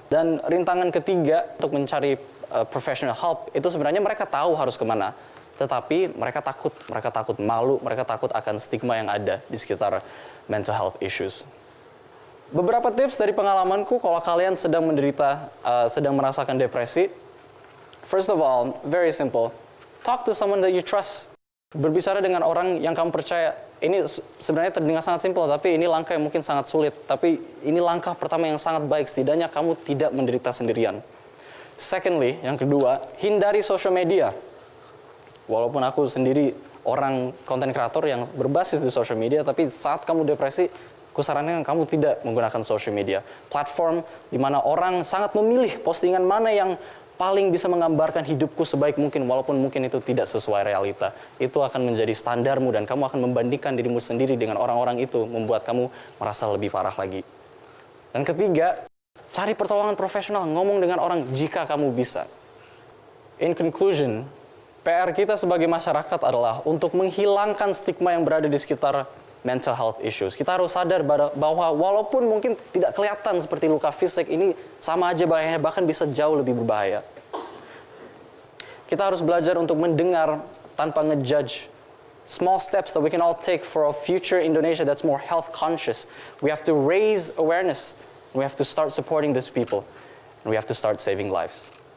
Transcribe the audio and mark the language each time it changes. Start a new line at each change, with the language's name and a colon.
Indonesian: Dan rintangan ketiga untuk mencari professional help, itu sebenarnya mereka tahu harus kemana, tetapi mereka takut malu, mereka takut akan stigma yang ada di sekitar mental health issues. Beberapa tips dari pengalamanku kalau kalian sedang menderita, sedang merasakan depresi.
English: First of all, very simple. Talk to someone that you trust.
Indonesian: Berbicara dengan orang yang kamu percaya. Ini sebenarnya terdengar sangat simpel, tapi ini langkah yang mungkin sangat sulit. Tapi ini langkah pertama yang sangat baik. Setidaknya kamu tidak menderita sendirian.
English: Secondly,
Indonesian: yang kedua, hindari social media. Walaupun aku sendiri orang konten kreator yang berbasis di social media, tapi saat kamu depresi, aku sarankan kamu tidak menggunakan social media. Platform di mana orang sangat memilih postingan mana yang paling bisa menggambarkan hidupku sebaik mungkin, walaupun mungkin itu tidak sesuai realita. Itu akan menjadi standarmu dan kamu akan membandingkan dirimu sendiri dengan orang-orang itu, membuat kamu merasa lebih parah lagi. Dan ketiga, cari pertolongan profesional, ngomong dengan orang jika kamu bisa.
English: In conclusion,
Indonesian: PR kita sebagai masyarakat adalah untuk menghilangkan stigma yang berada di sekitar mental health issues. Kita harus sadar bahwa walaupun mungkin tidak kelihatan seperti luka fisik, ini sama aja bahayanya, bahkan bisa jauh lebih berbahaya. Kita harus belajar untuk mendengar tanpa ngejudge.
English: Small steps that we can all take for a future Indonesia that's more health conscious. We have to raise awareness. We have to start supporting these people. And we have to start saving lives.